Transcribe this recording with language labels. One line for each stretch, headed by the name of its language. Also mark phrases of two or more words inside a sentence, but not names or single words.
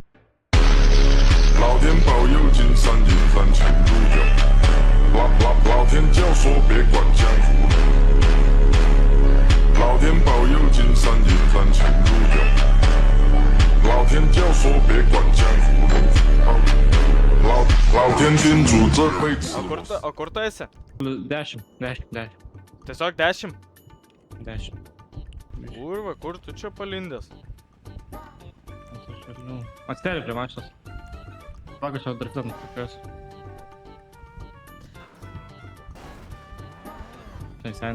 Chinese: 老天保佑，金山银山前路有。老天教唆别管江湖路。老天保佑，金山银山前路有。老天教唆别管江湖路。老天叮嘱这辈子。
Lithuanian: O kur tu esi? 10. Tiesiog 10? 10. Kurva, kur tu čia palindęs? Atsteli prie mašinos. Pagal šio driftam tokios. Tai sena.